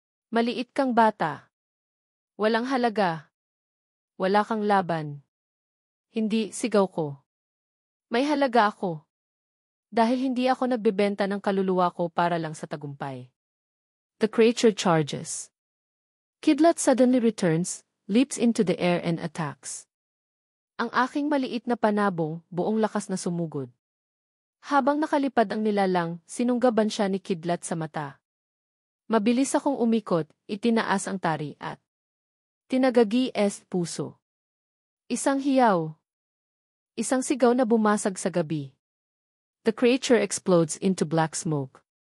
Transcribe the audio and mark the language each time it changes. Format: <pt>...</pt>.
<tl>Maliit kang bata. Walang halaga. Wala kang laban. Hindi, sigaw ko. May halaga ako. Dahil hindi ako nagbebenta ng kaluluwa ko para lang sa tagumpay.</tl> <en>The creature charges. Kidlat suddenly returns, leaps into the air and attacks.</en> <tl>Ang aking maliit na panabong, buong lakas na sumugod. Habang nakalipad ang nilalang, sinunggaban siya ni Kidlat sa mata. Mabilis akong umikot, itinaas ang tari at tinagagi puso. Isang hiyaw. Isang sigaw na bumasag sa gabi.</tl> <en>The creature explodes into black smoke.</en>